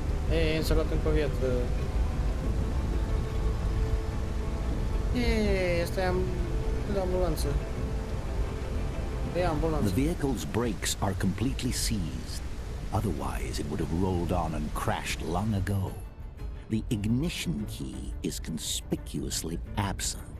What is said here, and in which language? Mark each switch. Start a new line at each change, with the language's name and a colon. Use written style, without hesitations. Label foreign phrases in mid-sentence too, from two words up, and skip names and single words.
Romanian: Ei, s-a luat încă o viață. Ei, asta e ambulanță. E ambulanță.
English: The vehicle's brakes are completely seized. Otherwise, it would have rolled on and crashed long ago. The ignition key is conspicuously absent.